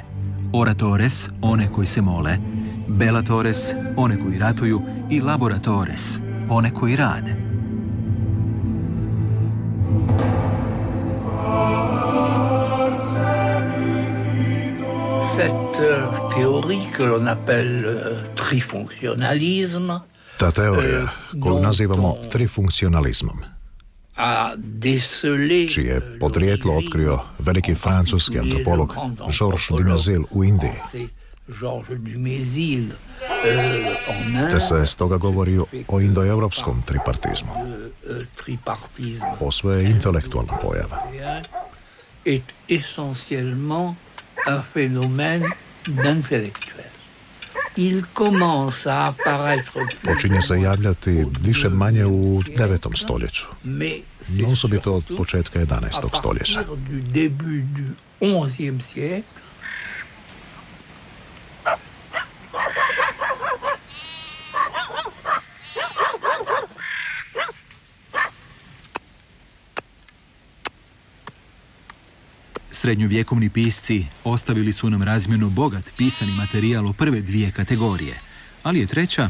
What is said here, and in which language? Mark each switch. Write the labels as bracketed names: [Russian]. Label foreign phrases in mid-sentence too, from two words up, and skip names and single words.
[Croatian] Oratores, one koji se mole, belatores, one koji ratuju, i laboratores, one koji rade. [French] Cette théorie que l'on appelle trifonctionnalisme, [Croatian] Ta teorija, koju nazivamo trifunkcionalizmom, čije je podrijetlo otkrio veliki francuski antropolog Georges Dumézil u Indiji. Te se stoga govori o indoeuropskom tripartizmu. Posve je intelektualna pojava. [French] est essentiellement un phénomène d'intellectuel. Il commence à apparaître [Croatian] Počinje se javljati više manje u 9. stoljeću, no osobito od početka 11. stoljeća. [French] du début du XIe siècle. [Croatian] Srednjovjekovni pisci ostavili su nam razmjerno bogat pisani materijal o prve 2 kategorije, ali je 3.